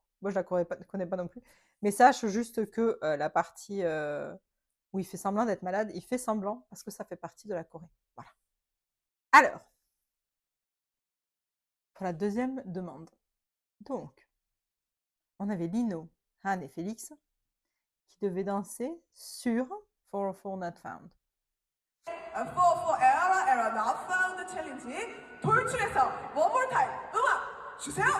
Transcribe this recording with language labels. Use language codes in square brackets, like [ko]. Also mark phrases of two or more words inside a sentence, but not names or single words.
[fr] Moi, je la connais pas non plus. Mais sache juste que la partie où il fait semblant d'être malade, il fait semblant parce que ça fait partie de la Corée. Voilà. Alors, pour la deuxième demande. Donc, on avait Lino, Han et Félix qui devaient danser sur 404 Not Found. [ko] 404 Era Not Found 챌린지 돌출해서 One More Time 음악 주세요.